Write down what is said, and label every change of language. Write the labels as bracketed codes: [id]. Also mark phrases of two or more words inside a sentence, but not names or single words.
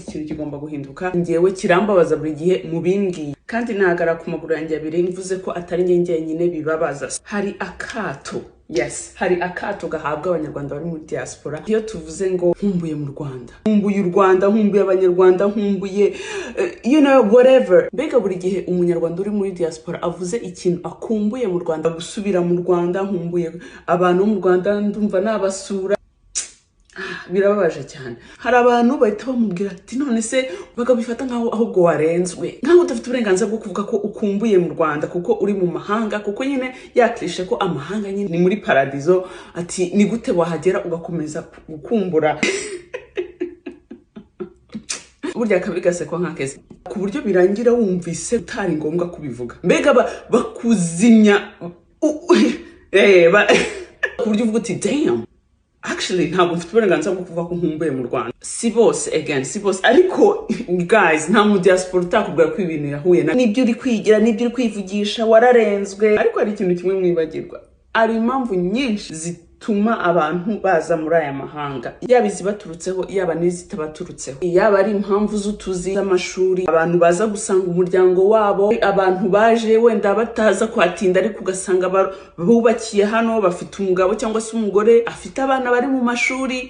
[rw] Ikintu kigomba guhinduka. Ngewe kirambabaza buri gihe mubimbwiye. Kandi nagara ku maguru yanjye abiri mvuze ko atari njye nyine bibabaza. Hari akato. Yes, hari akato gahabwa abanyarwanda bari muri diaspora. Iyo tuvuze ngo nkumbuye mu Rwanda, nkumbuye u Rwanda, nkumbuye abanyarwanda, nkumbuye [en] you know whatever. [rw] Mbega buri gihe umunyarwanda uri muri diaspora avuze ikintu akumbuye mu Rwanda, gusubira mu Rwanda, nkumbuye abantu mu Rwanda, ndumva nabasura. Birababaje cyane. Hari abantu bahita bamubwira ati none se bagabifata nkaho ahubwo warenzwe, nkaho udafite uburenganzira bwo kuvuga ko ukumbuye mu Rwanda kuko uri mu mahanga, kuko nyine yaklishe ko amahanga nyine ni muri paradizo. Ati ni gute wahagera ugakomeza gukumbura burya kabigasekwa nkakeze ku buryo birangira wumvise utari ngombwa kubivuga. Mbega bakuzimya ku buryo uvuga uti [en] damn, actually [rw] ntabwo mfite uburenganzira bwo kuvuga ko nkumbuye mu Rwanda. Si bose again, si bose, ariko guys nta mu diaspora utakubwira ko ibintu yahuye na nibyo uri kwigira, nibyo uri kwivugisha, wararenzwe. Ariko hari ikintu kimwe mwibagirwa, ari impamvu nyinshi zituma abantu baza muri aya mahanga, yaba izibaturutseho yaba n'izitabaturutseho, yaba ari impamvu z'utuzi z'amashuri, abantu baza gusanga umuryango wabo, abantu baje wenda bataza kwatinda ariko ugasanga bubakiye hano, bafite umugabo cyangwa se umugore afite abana bari mu mashuri.